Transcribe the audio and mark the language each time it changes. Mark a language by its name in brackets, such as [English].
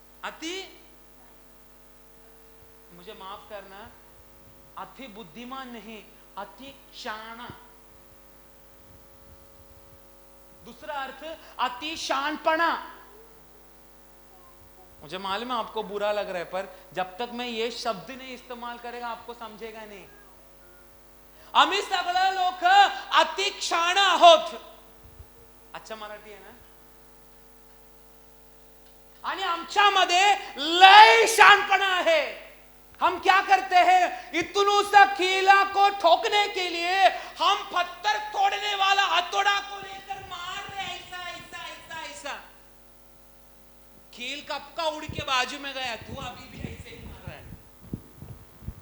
[Hindi] अति, मुझे माफ करना, अति बुद्धिमान नहीं, अति शाना। दूसरा अर्थ अति शानपना। मुझे मालूम है आपको बुरा लग रहा है, पर जब तक मैं ये शब्द नहीं इस्तेमाल करेगा आपको समझेगा नहीं। [Marathi] आम्ही सगळे लोक अति क्षाण आहोत। [Hindi] अच्छा [Marathi] मराठी आहे ना? आणि आमच्यामध्ये लय शानपणा है। [Hindi] हम क्या करते हैं? इतनू सा कीला को ठोकने के लिए हम पत्थर तोड़ने वाला हथौड़ा को लेकर मार रहे, ऐसा ऐसा ऐसा ऐसा। कील कब का उड़ के बाजू में गया, तू अभी भी ऐसे ही मार रहा है।